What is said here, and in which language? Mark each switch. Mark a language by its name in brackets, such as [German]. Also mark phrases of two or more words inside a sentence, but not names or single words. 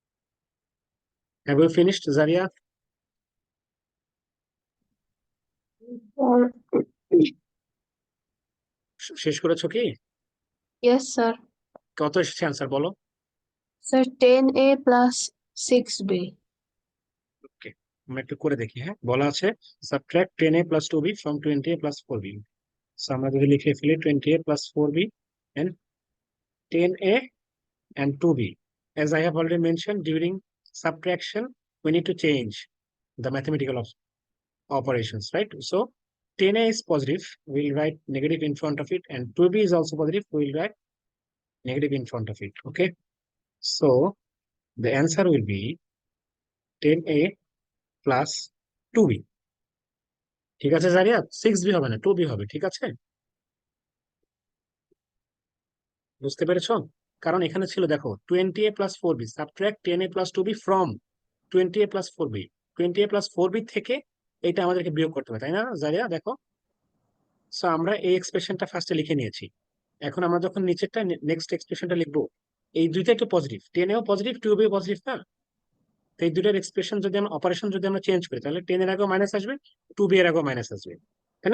[English] Have you finished জারিয়া? [Bangla] শেষ করেছো কি? [English] Yes, sir. [Bangla] কত এসেছে অ্যান্সার বলো? [English] Sir, 10A plus 6B. [Bangla] ওকে, আমরা একটু করে দেখি। হ্যাঁ, বলা আছে [English] subtract 10a plus 2b from 20a plus 4b. [Bangla] সো আমরা যদি লিখে ফেলি [English] 20a plus 4b and 10a and 2b. As I have already mentioned, during subtraction we need to change the mathematical operations, right? So 10a is positive, we'll write negative in front of it, and 2b is also positive, we'll write negative in front of it. Okay, so the answer will be 10a plus 2b. [Bangla] ঠিক আছে জারিয়া, 6b হবে না, 2b হবে। ঠিক আছে, বুঝতে পেরেছো? কারণ এখানে ছিল দেখো [English] 20a plus 4b, subtract 10a plus 2b from 20a plus 4b, 20a plus 4b [Bangla] থেকে এটা আমাদেরকে বিয়োগ করতে হবে, তাই না জারিয়া? দেখো, সো আমরা এই এক্সপ্রেশনটা ফার্স্টে লিখে নিয়েছি। এখন আমরা যখন নিচেরটা নেক্সট এক্সপ্রেশনটা লিখবো, এই দুইটা একটু পজিটিভ, 10এও পজিটিভ 2b পজিটিভ না? তো এই দুইটার এক্সপ্রেশন যদি আমরা অপারেশন যদি আমরা চেঞ্জ করি, তাহলে 10 এর আগেও মাইনাস আসবে, 2b এর আগেও মাইনাস আসবে, তাই না?